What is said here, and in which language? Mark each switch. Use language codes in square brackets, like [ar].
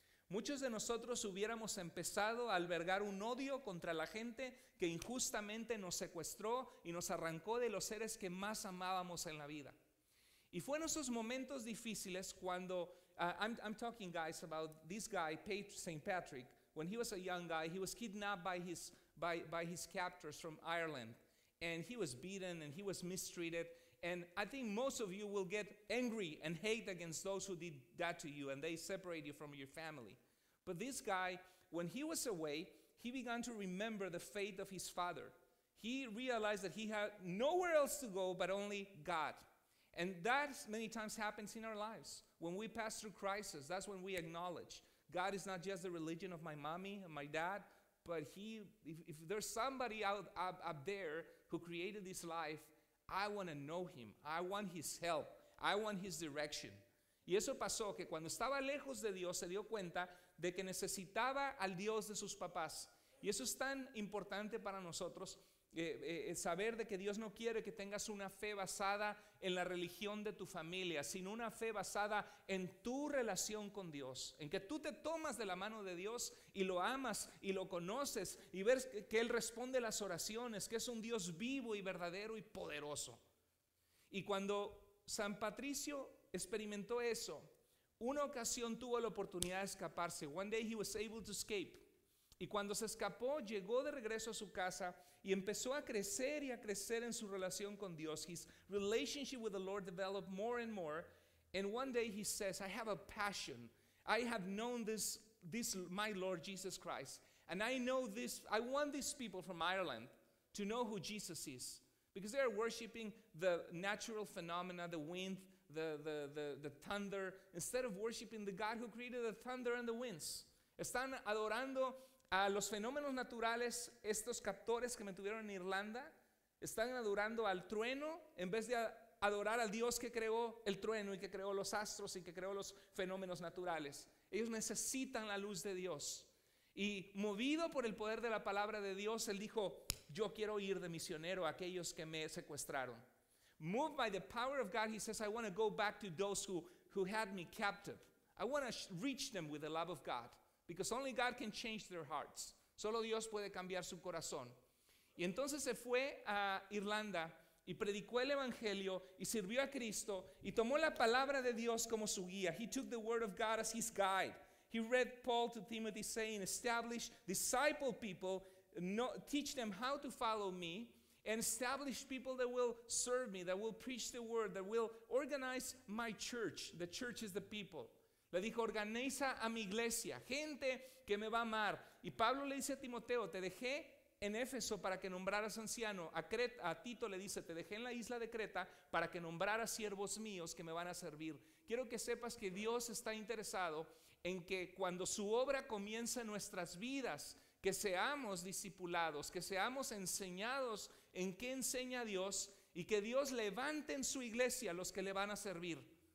[es] Muchos de nosotros hubiéramos empezado a albergar un odio contra la gente que injustamente nos secuestró y nos arrancó de los seres que más amábamos en la vida. Y fue en esos momentos difíciles cuando, [en] I'm talking, guys, about this guy, St. Patrick. When he was a young guy, he was kidnapped by his captors from Ireland. and he was beaten and he was mistreated. And I think most of you will get angry and hate against those who did that to you, and they separate you from your family. But this guy, when he was away, he began to remember the faith of his father. He realized that he had nowhere else to go but only God. And that many times happens in our lives. When we pass through crisis, that's when we acknowledge God is not just the religion of my mommy and my dad, but if there's somebody out there who created this life, I want to know him. I want his help. I want his direction. [es] Y eso pasó, que cuando estaba lejos de Dios se dio cuenta de que necesitaba al Dios de sus papás. Y eso es tan importante para nosotros, saber de que Dios no quiere que tengas una fe basada en la religión de tu familia, sino una fe basada en tu relación con Dios, en que tú te tomas de la mano de Dios y lo amas y lo conoces y ves que Él responde las oraciones, que es un Dios vivo y verdadero y poderoso. Y cuando San Patricio experimentó eso, una ocasión tuvo la oportunidad de escaparse. [en] One day he was able to escape. [es] Y cuando se escapó, llegó de regreso a su casa y empezó a crecer y a crecer en su relación con Dios. [en] His relationship with the Lord developed more and more. And one day he says, I have a passion. I have known this my Lord Jesus Christ. And I want these people from Ireland to know who Jesus is. Because they are worshiping the natural phenomena, the wind, the thunder, instead of worshiping the God who created the thunder and the winds. [es] Están adorando a los fenómenos naturales. Estos captores que me tuvieron en Irlanda están adorando al trueno en vez de adorar al Dios que creó el trueno y que creó los astros y que creó los fenómenos naturales. Ellos necesitan la luz de Dios. Y movido por el poder de la palabra de Dios, él dijo, yo quiero ir de misionero a aquellos que me secuestraron. [en] Moved by the power of God, he says, I want to go back to those who had me captive. I want to reach them with the love of God. Because only God can change their hearts. [es] Solo Dios puede cambiar su corazón. Y entonces se fue a Irlanda y predicó el evangelio y sirvió a Cristo y tomó la palabra de Dios como su guía. [en] He took the word of God as his guide. He read Paul to Timothy saying, establish, disciple people, teach them how to follow me, and establish people that will serve me, that will preach the word, that will organize my church. The church is the people. [es] Le dijo, organiza a mi iglesia, gente que me va a amar. Y Pablo le dice a Timoteo, te dejé en Éfeso para que nombraras anciano. A Tito le dice, te dejé en la isla de Creta para que nombraras siervos míos que me van a servir. Quiero que sepas que Dios está interesado en que cuando su obra comienza en nuestras vidas, que seamos discipulados, que seamos enseñados en qué enseña Dios y que Dios levante en su iglesia a los que le van a servir.